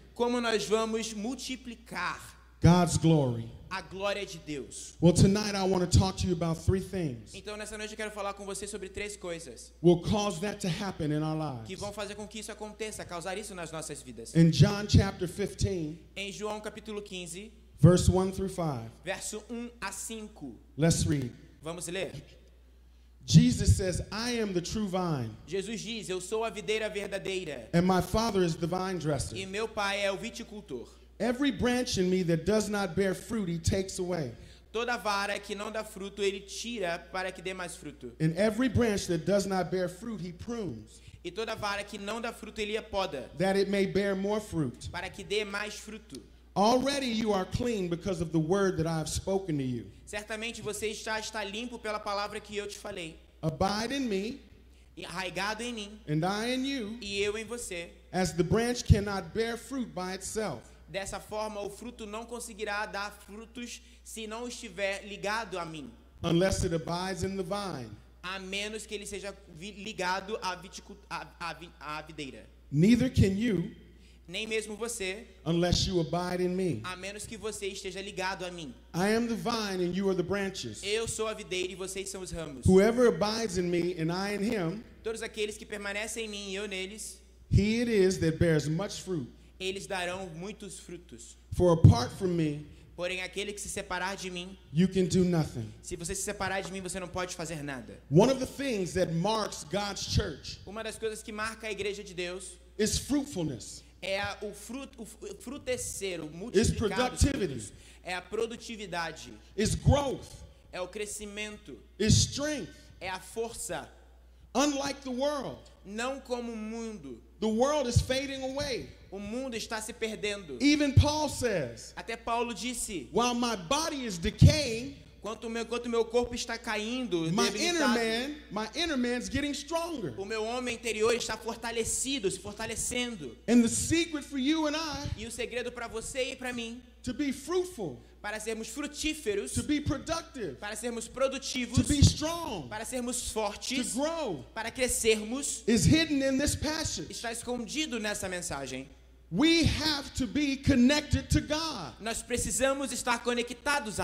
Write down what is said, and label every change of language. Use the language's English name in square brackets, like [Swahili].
[Portuguese] como nós vamos multiplicar [English] God's glory? [Portuguese] a glória de Deus. [English] Well, tonight I want to talk to you about three things [Portuguese] Então nessa noite eu quero falar com você sobre três coisas [English] will cause that to happen in our [Portuguese] que [English] lives. [Portuguese] vão fazer com que isso aconteça, causar isso nas nossas vidas. [English] In John chapter 15, [Portuguese] Em João capítulo 15, [English] verse 1 through 5, [Portuguese] verso 1 a 5. [English] let's read. [Portuguese] Vamos ler? [English] Jesus says, I am the true vine, [Portuguese] Jesus diz: eu sou a videira verdadeira [English] and my Father is the vine dresser. [Portuguese] e meu pai é o viticultor. [English] Every branch in me that does not bear fruit, he takes away. [Portuguese] Toda vara que não dá fruto, ele tira para que dê mais fruto. [English] And every branch that does not bear fruit, he prunes, [Portuguese] E toda vara que não dá fruto, ele a poda, [English] that it may bear more fruit. [Portuguese] para que dê mais fruto. [English] Already you are clean because of the word that I have spoken to you. [Portuguese] Certamente você está limpo pela palavra que eu te falei. [English] Abide in me, [Portuguese] Arraigado em mim [English] and I in you, [Portuguese] e eu em você. [English] as the branch cannot bear fruit by itself, [Portuguese] Dessa forma, o fruto não conseguirá dar frutos se não estiver ligado a mim, [English] unless it abides in the vine. [Portuguese] a menos que ele seja ligado à videira. [English] Neither can you [Portuguese] Nem mesmo você, [English] unless you abide in me. [Portuguese] a menos que você esteja ligado a mim. [English] I am the vine and you are the branches. [Portuguese] Eu sou a videira e vocês são os ramos. [English] Whoever abides in me and I in him, [Portuguese] Todos aqueles que permanecem em mim e eu neles, [English] he it is that bears much fruit. [Portuguese] eles darão muitos frutos. [English] For apart from me, [Portuguese] Porém, aquele que se separar de mim, [English] you can do nothing. [Portuguese] se você se separar de mim, você não pode fazer nada. [English] One of the things that marks God's church [Portuguese] Uma das coisas que marca a igreja de Deus [English] is fruitfulness. [Portuguese] é o frutecer, o [English] It's [Portuguese] multiplicar dos [English] productivity. [Portuguese] frutos. É a produtividade, [English] It's growth. [Portuguese] é o crescimento, [English] It's strength. [Portuguese] é a força. [English] Unlike the world, [Portuguese] Não como o mundo. [English] the world is fading away. [Portuguese] O mundo está se perdendo. [English] Even Paul says, [Portuguese] Até Paulo disse, [English] while my body is decaying, [Portuguese] enquanto meu corpo está caindo, [English] my [Portuguese] debilitado, [English] inner man's getting stronger. [Portuguese] o meu homem interior está fortalecido, se fortalecendo. [English] And the secret for you and I [Portuguese] E o segredo para você e para mim, [English] to be fruitful, [Portuguese] para sermos frutíferos, [English] to be productive, [Portuguese] para sermos [English] to [Portuguese] produtivos, [English] be strong, [Portuguese] para sermos [English] to [Portuguese] fortes, [English] grow, [Portuguese] para crescermos, [English] is hidden in this passage. [Portuguese] está escondido nessa mensagem. [English] We have to be connected to God [Portuguese] Nós precisamos estar conectados a